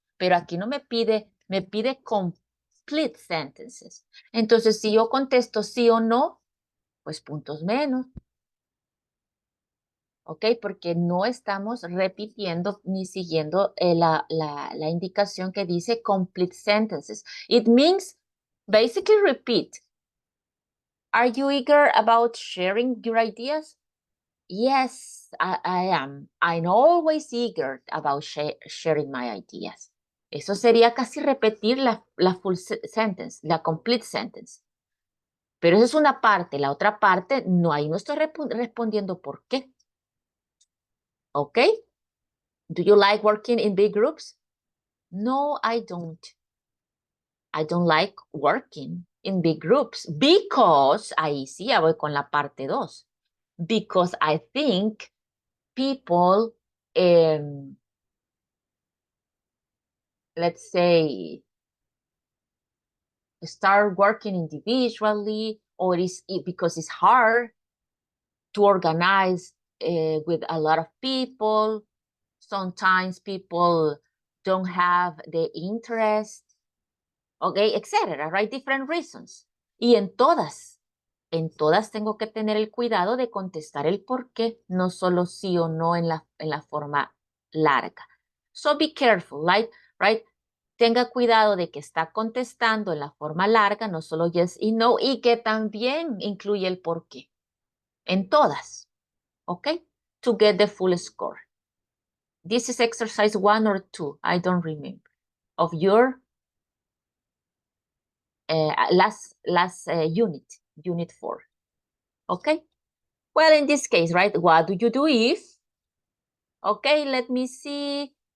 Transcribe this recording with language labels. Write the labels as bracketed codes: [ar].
[es] Pero aquí no me pide [en] complete sentences. [es] Entonces, si yo contesto sí o no, pues puntos menos. ¿Ok? Porque no estamos repitiendo ni siguiendo la indicación que dice [en] complete sentences. It means basically repeat. Are you eager about sharing your ideas? Yes, I am. I'm always eager about sharing my ideas. [es] Eso sería casi repetir la [en] full sentence, [es] la [en] complete sentence. [es] Pero eso es una parte. La otra parte, no, ahí no estoy respondiendo por qué. ¿Ok? [en] Do you like working in big groups? No, I don't. I don't like working in big groups because, [es] ahí sí ya voy con la parte 2. [en] Because I think people, let's say, start working individually, or because it's hard to organize with a lot of people. Sometimes people don't have the interest, okay, etcétera, right? Different reasons. [es] Y en todas tengo que tener el cuidado de contestar el por qué, no solo sí o no en la forma larga. [en] So be careful, right? [es] Tenga cuidado de que está contestando en la forma larga, no solo yes y no, y que también incluye el por qué. En todas, [en] ¿ok? To get the full score. This is exercise 1 or 2, I don't remember, of your last unit 4. Okay? Well, in this case, right, what do you do if? Okay, let me see.